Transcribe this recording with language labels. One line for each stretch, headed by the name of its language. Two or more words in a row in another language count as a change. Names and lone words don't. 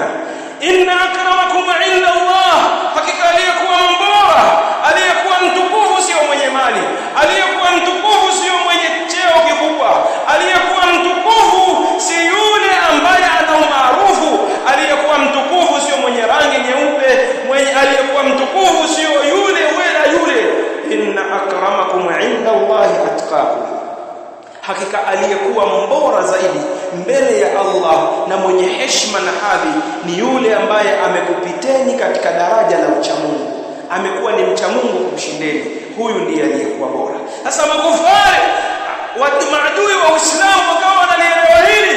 Arabic: إن أكرمكم عند الله,
Swahili: hakika aliyekuwa mbora, aliyekuwa mtukufu sio mwenye mali, aliyekuwa mtukufu sio mwenye cheo kikubwa, aliyekuwa mtukufu si yule ambaye ana umaarufu, aliyekuwa mtukufu sio mwenye rangi nyeupe, aliyekuwa mtukufu sio yule wala yule.
Arabic: إن أكرمكم عند الله أتقاكم,
Swahili: hakika aliyekuwa mbora zaidi mbele ya Allah na mwenye heshima na hadhi ni yule ambaye amekupiteni katika daraja la uchamungu, amekuwa ni mcha Mungu kumshindeni. Huyu ndiye aliyekuwa bora. Sasa makufari maadui wa Uislamu wakawa wanalielewa hili.